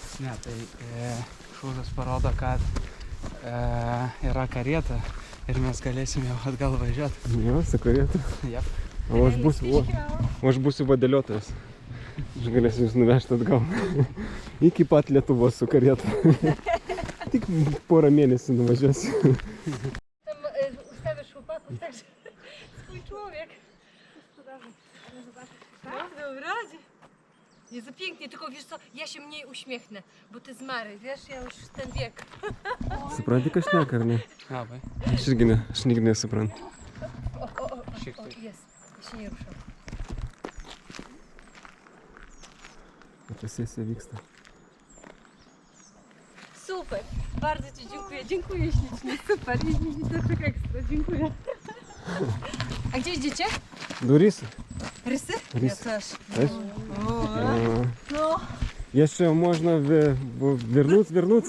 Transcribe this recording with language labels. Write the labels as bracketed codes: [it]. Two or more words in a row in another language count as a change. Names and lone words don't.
[lt] Ne, tai šūdas parodo, kad yra karieta ir mes galėsim jau atgal važiuoti. Jo, su karieta. Jep. O aš būsiu vadėliotojas. Aš galėsiu jūs nuvežti atgal. Iki pat Lietuvos su karieta. Tik porą mėnesių nuvažiuosiu. [pl] Tam ustawiasz chłopaków, także swój człowiek. Prawda, w razie. Jezu, pięknie, tylko wiesz co, ja się mniej uśmiechnę, bo ty zmary, wiesz, ja już ten wiek. [lt] Supranti, ką šneka, ar ne? Labai. Aš irgi ne, aš nigdy nesuprantu. Šiek O, tiek. [pl] jest, ja się nie ruszam. [lt] Čia sesija vyksta. [pl] Super, bardzo ci dziękuję, dziękuję ślicznie, super, i tak ekstra, dziękuję. A gdzie idziecie? Durys? Rysy? Rysy. Ja też. Też? No, Jeszcze można вернуться.